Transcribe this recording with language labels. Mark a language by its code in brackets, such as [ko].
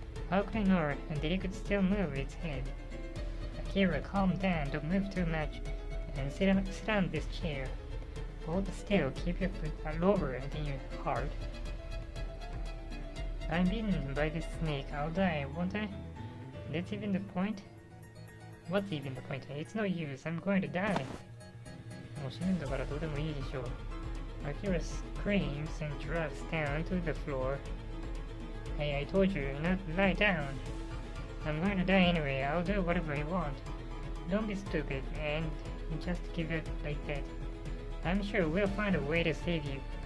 [en] How could I know that it could still move its head? Akira, calm down, don't move too much, and sit on this chair. Hold still, keep your foot lower than your heart. I'm bitten by this snake, I'll die, won't I? That's even the point? What's even the point? It's no use, I'm going to die. [ja] もう死ぬんだからどうでもいいでしょう。 [en] Akira screams and drops down to the floor. Hey, I told you not to lie down. I'm going to die anyway, I'll do whatever I want. Don't be stupid and just give it like that. I'm sure we'll find a way to save you.